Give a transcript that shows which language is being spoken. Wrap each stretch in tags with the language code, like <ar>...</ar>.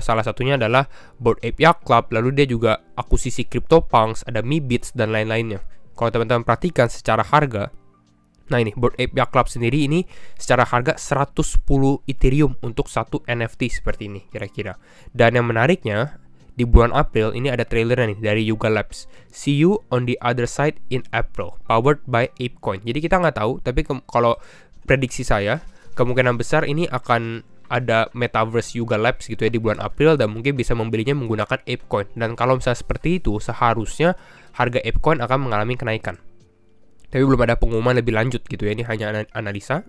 <id>Salah satunya adalah Bored Ape Yacht Club, lalu dia juga akuisisi CryptoPunks, ada Meebits dan lain-lainnya. Kalau teman-teman perhatikan secara harga, nah ini Bored Ape Yacht Club sendiri ini secara harga 110 Ethereum untuk satu NFT seperti ini kira-kira. Dan yang menariknya di bulan April ini ada trailernya nih dari Yuga Labs.</id> <en>See you on the other side in April, powered by ApeCoin.</en> <id>Jadi kita nggak tahu, tapi kalau prediksi saya kemungkinan besar ini akan ada metaverse Yuga Labs gitu ya di bulan April, dan mungkin bisa membelinya menggunakan ApeCoin. Dan kalau misalnya seperti itu, seharusnya harga ApeCoin akan mengalami kenaikan. Tapi belum ada pengumuman lebih lanjut gitu ya, ini hanya analisa.</id>